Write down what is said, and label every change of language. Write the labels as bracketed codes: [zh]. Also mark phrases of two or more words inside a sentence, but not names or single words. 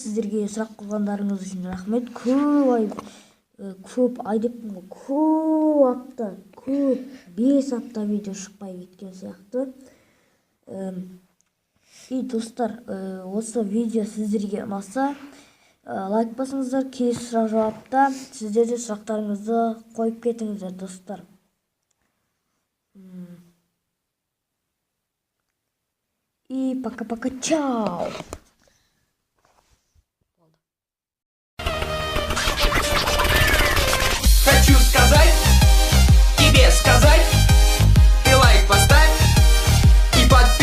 [kk] Сіздерге сұрақ қойғандарыңыз үшін рахмет. Көп ай деппін ғой, көп апта, 5 апта видео шықпай кеткен сияқты. Достар, осы видео сіздерге ұнаса, лайк басыңыздар. Келесі сұрақ жауапта сіздер де сұрақтарыңызды қойып кетіңіздер, достар. [ru] Пока-пока, чао! Хочу сказать, тебе сказать, ты лайк поставь и подпишись.